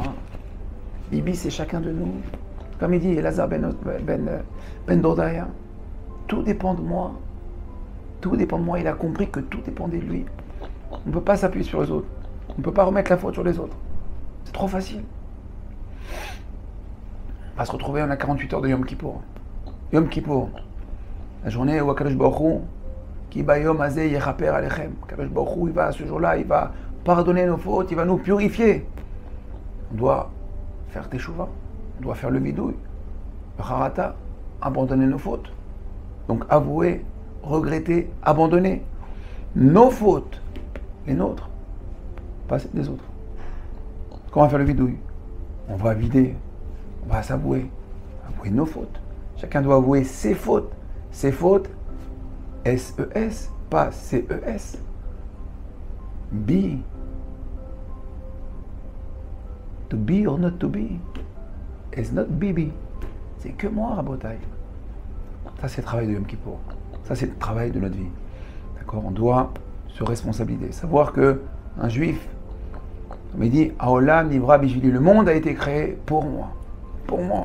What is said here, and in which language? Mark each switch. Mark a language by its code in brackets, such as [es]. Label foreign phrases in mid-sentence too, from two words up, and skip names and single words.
[fr] Bibi, c'est chacun de nous. Comme il dit Elazar ben Dordaya, tout dépend de moi. Tout dépend de moi. Il a compris que tout dépendait de lui. On ne peut pas s'appuyer sur les autres. On ne peut pas remettre la faute sur les autres. C'est trop facile. On va se retrouver, on a 48 heures de Yom Kippour. Yom Kippour, la journée où [he] הקדוש ברוך הוא, כי ביום הזה יכפר עליכם. הקדוש ברוך הוא, [fr] il va, ce jour-là, il va pardonner nos fautes, il va nous purifier. On doit faire teshuva, on doit faire le vidouille, le harata, abandonner nos fautes. Donc avouer, regretter, abandonner nos fautes, les nôtres, pas celles des autres. Comment on va faire le vidouille? On va vider, on va s'avouer, avouer nos fautes. Chacun doit avouer ses fautes. Ses fautes, S-E-S, pas C-E-S. Be. [en] To be or not to be is not Bibi. [fr] C'est que moi, Rabotai. Ça, c'est le travail de Yom Kippour. Ça, c'est le travail de notre vie. D'accord? On doit se responsabiliser. Savoir que un juif, comme il dit, [he] העולם נברא בשבילי, [fr] le monde a été créé pour moi. Pour moi.